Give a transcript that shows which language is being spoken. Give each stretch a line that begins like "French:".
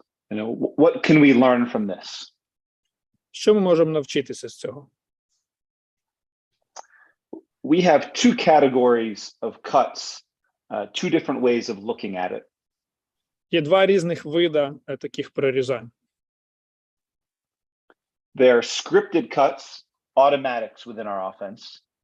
English: You know, what can we learn from this?
Ukrainian: Що ми можемо навчитися з цього?
English: We have 2 categories of cuts, 2 different ways of looking at it.
Ukrainian: Є 2 різних вида таких прорізань.
English: There are scripted cuts, automatics within our offense.